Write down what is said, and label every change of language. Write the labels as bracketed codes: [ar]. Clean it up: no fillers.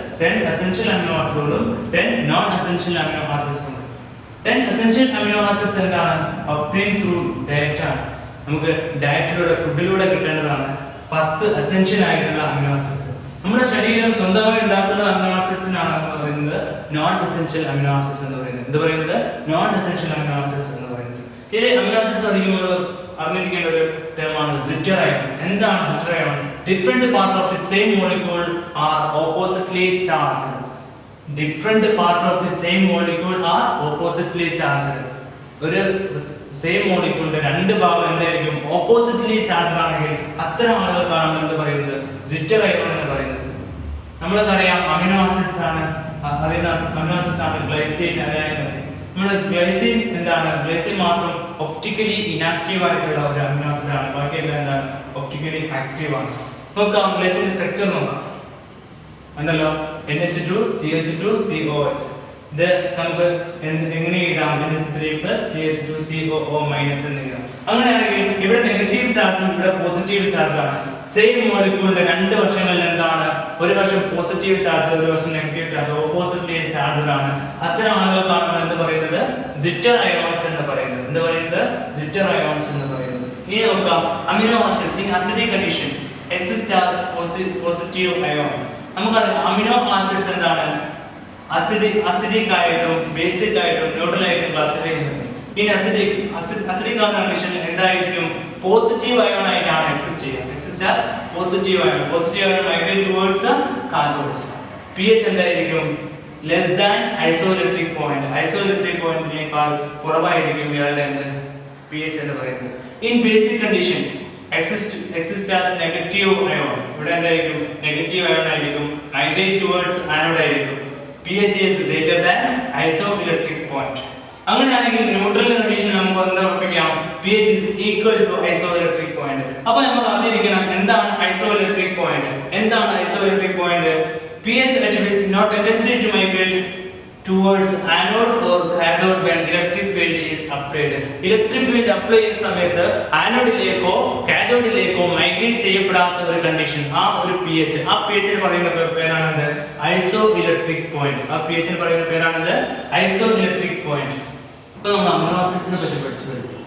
[en] 10 essential amino acidsകളും 10 non essential amino acids ഉണ്ട്. 10 essential amino acids എന്താണ്? obtained through diet ആണ്. [ml] നമുക്ക് ഡയറ്റിലൂടെ ഫുഡിലൂടെ കിട്ടേണ്ടതാണ് 10 essential ആയിട്ടുള്ള അമിനോ ആസിഡ്സ്. നമ്മുടെ ശരീരം സ്വന്തമായി ഉണ്ടാക്കുന്ന അമിനോ ആസിഡ്സിനാണ് നമ്മൾ പറയുന്നത് നോൺ എസെൻഷ്യൽ അമിനോ ആസിഡ്സ് എന്ന് പറയുന്നത്. എന്ത് പറയുന്നത്? നോൺ എസെൻഷ്യൽ അമിനോ ആസിഡ്സ് എന്ന് പറയുന്നത്. ഇതിൽ അമിനോ ആസിഡ്സ് അധികം അറിഞ്ഞിരിക്കേണ്ട ഒരു ടേമാണ് സിറ്റർ അയോൺ. എന്താണ് sitter ion? [en] Different part of the same molecule are oppositely charged. Different part of the same molecule are oppositely charged. [ml] ഒരു സെയിം മോളിക്യൂളിന്റെ രണ്ട് ഭാഗം എന്തായിരിക്കും ഓപ്പോസിറ്റ്ലി ചാർജ് ആണെങ്കിൽ അത്തരം ആളുകൾക്കാണ് എന്ത് പറയുന്നത് ജിറ്റർ അയോൺ എന്ന് പറയുന്നത്. നമ്മൾക്കറിയാം അമിനോ ആസിഡ്സ് ആണ് അമിനോ ആസിഡ്സ് ആണ് ഗ്ലൈസിൻ. നമ്മൾ ഗ്ലൈസിൻ എന്താണ് ഗ്ലൈസിൻ മാത്രം ഒപ്റ്റിക്കലി ഇനാക്റ്റീവ് ആയിട്ടുള്ള ഒരു അമിനോ ആസിഡ് ആണ്. ബാക്കിയെല്ലാം എന്താണ് ഒപ്റ്റിക്കലി ആക്റ്റീവ് ആണ്. നോക്കാം ഗ്ലൈസിന്റെ സ്ട്രക്ചർ നോക്കാം. ഉണ്ടല്ലോ NH2 CH2 COH. ഇത് നമുക്ക് എങ്ങനെ എഴുതാം NH3 CH2 COO എന്ന് എഴുതാം. അങ്ങനെയാണെങ്കിൽ ഇവിടെ നെഗറ്റീവ് ചാർജും ഇവിടെ പോസിറ്റീവ് ചാർജ് ആണ്. സെയിം മോളിക്യൂളിന്റെ രണ്ട് വശങ്ങളിൽ എന്താണ് ഒരു വശം പോസിറ്റീവ് ചാർജ് ഒരു വശം നെഗറ്റീവ് ചാർജ് ഓപ്പോസിറ്റ്ലി ചാർജ് ആണ്. അത്തരം ആളുകൾക്കാണ് നമ്മൾ എന്ത് പറയുന്നത് ജിറ്റർ അയോൺസ് എന്ന് പറയുന്നത്. എന്ത് പറയുന്നത് ജിറ്റർ അയോൺസ് എന്ന് പറയുന്നത്. ഇനി നോക്കാം [en] Amino acid in acidic condition exist as positive ion. [ml] നമുക്കറിയാം അമിനോ ആസിഡ്സ് എന്താണ് അസിഡിക് ആയിട്ടും ബേസിക് ആയിട്ടും ന്യൂട്രൽ ആയിട്ടും ക്ലാസിഫൈ ചെയ്യുന്നത്. ഇൻ അസിഡിക് കണ്ടീഷൻ എന്തായിരിക്കും പോസിറ്റീവ് അയോൺ ആയിട്ടാണ് എക്സിസ്റ്റ് ചെയ്യുക. [en] Exist as positive ion. Positive ion migrate towards cathodes. pH എന്തായിരിക്കും less than isoelectric point. [ml] ഐസോഇലക്ട്രിക് പോയിന്റിനേക്കാൾ കുറവായിരിക്കും ഇയാളുടെ pH എന്ന് പറയുന്നത്. [en] In basic condition exist as negative ion. [ml] ഇവിടെ എന്തായിരിക്കും നെഗറ്റീവ് അയോൺ ആയിരിക്കും മൈഗ്രേറ്റ് ടുവേർഡ്സ് ആനോഡ് ആയിരിക്കും. [en] pH is greater than isoelectric point. [ml] അങ്ങനെയാണെങ്കിൽ ന്യൂട്രൽ കണ്ടീഷനിൽ നമുക്ക് എന്താ ഉറപ്പിക്കാം [en] pH is equal to isoelectric point. [ml] അപ്പോൾ നമ്മൾ അറിഞ്ഞിരിക്കണം എന്താണ് ഐസോഇലക്ട്രിക് പോയിന്റ്. എന്താണ് ഐസോഇലക്ട്രിക് point? [en] pH at which no tendency to migrate towards anode or cathode when electric field is applied. [ml] Electric field apply ചെയ്യുന്ന സമയത്ത് ആനോഡിലേക്കോ കാഥോഡിലേക്കോ മൈഗ്രേറ്റ് ചെയ്യപ്പെടാത്ത ഒരു കണ്ടീഷൻ ആ ഒരു pH ആ pH ന് പറയുന്ന പേരാണ് ഐസോഇലക്ട്രിക് പോയിന്റ്. ആ pH ന് പറയുന്ന പേരാണ് ഐസോഇലക്ട്രിക് പോയിന്റ്. ഇപ്പോൾ നമ്മൾ അമിനോ ആസിഡ്സിനെ പറ്റി പഠിച്ചു കഴിഞ്ഞു.